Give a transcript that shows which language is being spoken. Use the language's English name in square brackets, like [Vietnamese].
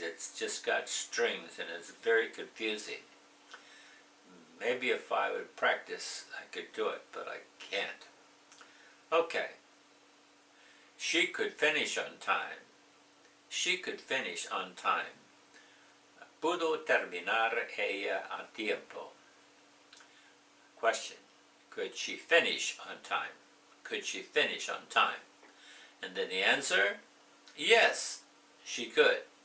[English] It's just got strings, and it's very confusing. Maybe if I would practice, I could do it, but I can't. Okay. She could finish on time. She could finish on time. [Spanish] Pudo terminar ella a tiempo. [English] Question. Could she finish on time? Could she finish on time? And then the answer, yes, she could.